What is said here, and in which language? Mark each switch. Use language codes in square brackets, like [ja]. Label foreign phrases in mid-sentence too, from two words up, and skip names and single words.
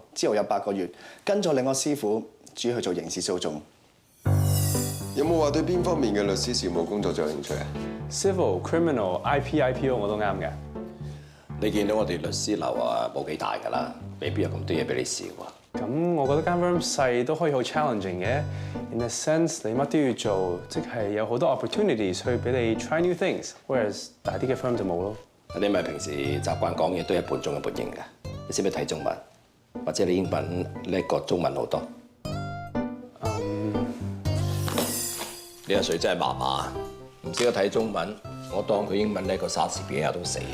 [yue] 之後有8個月跟咗另一個師傅主要去做刑事訴訟。有冇話對邊方面嘅律師事務工作最有興趣啊？ [en] Civil、Criminal、IP、IPO [yue] 我都啱嘅。你見到我哋律師樓啊冇幾大㗎啦，未必有咁多嘢俾你試喎。咁我覺得間 firm 細都可以好 challenging 嘅。 [en] In a sense， [yue] 你乜都要做，即係有好多 opportunities 去俾你 [en] try new things。 [yue] Whereas 大啲嘅 firm 就冇咯。你咪平時習慣講嘢都係半中一半英㗎。你識唔識睇中文？或者你英文叻過中文好多？呢個水真係麻麻，唔識得睇中文，我當佢英文叻過莎士比亞都死啊！